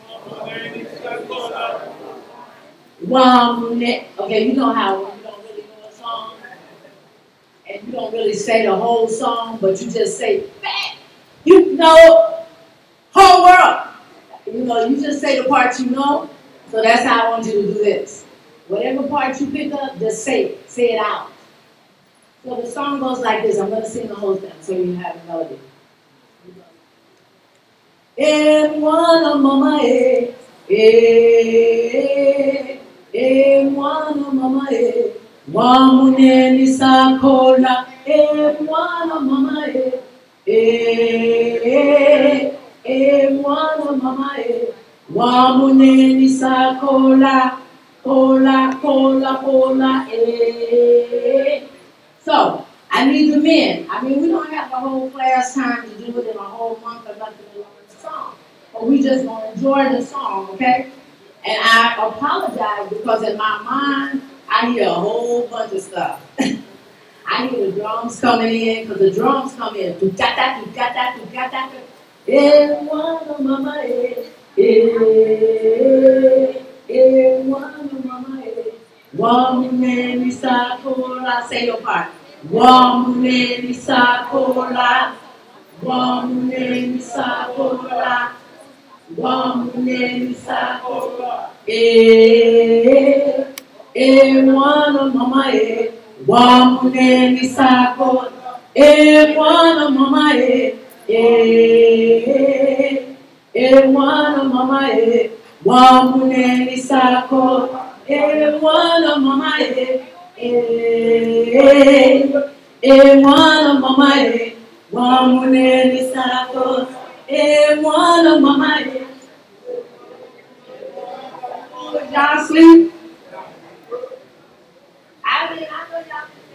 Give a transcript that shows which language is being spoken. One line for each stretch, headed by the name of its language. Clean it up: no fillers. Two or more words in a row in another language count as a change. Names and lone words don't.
English: Okay, you know how when you don't really know a song and you don't really say the whole song, but you just say, bang, you know, whole world. You know, you just say the part you know. So that's how I want you to do this. Whatever part you pick up, just say it out. So the song goes like this. I'm going to sing the whole thing so you have a melody.
Swahili: Mwana mama mwana mama wamuneni sakola mwana mama mwana mama wamuneni sakola kola kola kola
English: So I need the men. I mean, we don't have the whole class time to do it in a whole month or nothing to learn the song. But we just gonna enjoy the song, okay? And I apologize because in my mind, I hear a whole bunch of stuff. I hear the drums coming in, because the drums come in. Tu-ta-ta, tu-ta-ta, tu-ta-ta.
Swahili: Mwana mama mwana mama Wamuneni sakola,
English: say your part.
Swahili: Wamuneni sakola, wamuneni sakola, wamuneni sakola. Mwana mama wamuneni sakola. Mwana mama mwana mama wamuneni sakola. Mwana mama mwana mama wamuneni sakola. Mwana mama
English: y'all sleep? I know y'all